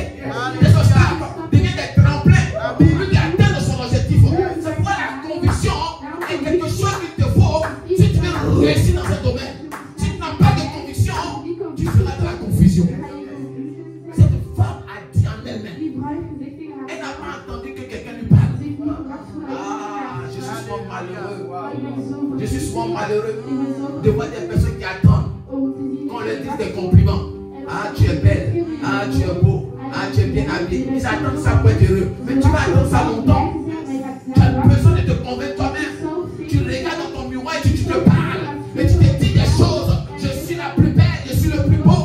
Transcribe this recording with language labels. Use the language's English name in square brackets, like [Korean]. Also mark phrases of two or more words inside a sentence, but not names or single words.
[French] Les obstacles deviennent des tremplins pour lui d'atteindre son objectif. C'est pourquoi la conviction est quelque chose qu'il te faut si tu veux réussir dans ce domaine. Si tu n'as pas de conviction, tu feras de la confusion. Cette femme a dit en elle-même, [Dutch] Die vrouw heeft gezegd tegen haar. [French] elle n'a pas entendu que quelqu'un lui parle. [Dutch] Ze heeft niet verwacht van [French] Ah, je suis souvent malheureux. [Dutch] Ik ben zo [French] Je suis souvent malheureux [Dutch] Ik ben zo [French] de voir des personnes qui attendent [Dutch] om te zien. [French] qu'on leur dise des compliments. Ah, tu es belle. Ah, tu es beau. Ah, tu es bien habillé. Ils attendent ça pour être heureux. Mais tu vas attendre ça longtemps. Tu as besoin de te convaincre toi-même. Tu regardes dans ton miroir et tu te parles. Et tu te dis des choses. Je suis la plus belle. Je suis le plus beau.